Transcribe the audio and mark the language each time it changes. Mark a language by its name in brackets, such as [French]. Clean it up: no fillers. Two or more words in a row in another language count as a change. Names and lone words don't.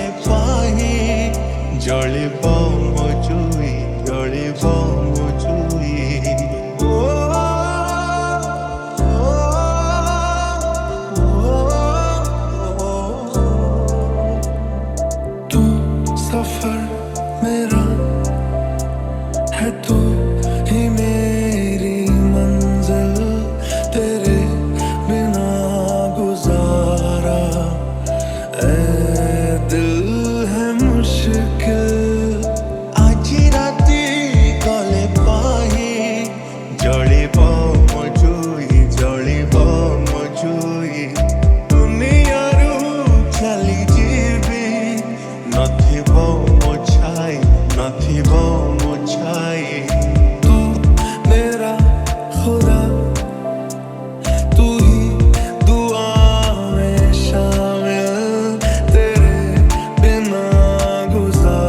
[Odia] ପାହି ଜଳିବ ମୋ ଜୁଇ ଜଳିବ ମୋ ଜୁଇ ଓ [Hindi] तू सफर मेरा है तू ही मेरी मंजिल तेरे बिना गुजारा ए दिल है मुश्किल [Odia] ଆଜି ରାତି ଗଲେ ପାହି ଜଳିବ ମୋ ଜୁଇ ଜଳିବ ମୋ ଜୁଇ ଦୁନିଆରୁ ଚାଲି ଯିବି ନଥିବ ମୋ ଛାଇ ନଥିବ ମୋ ଛାଇ [Hindi] ତୁ मेरा खुदा तू ही दुआ में शामिल तेरे बिना गुजारा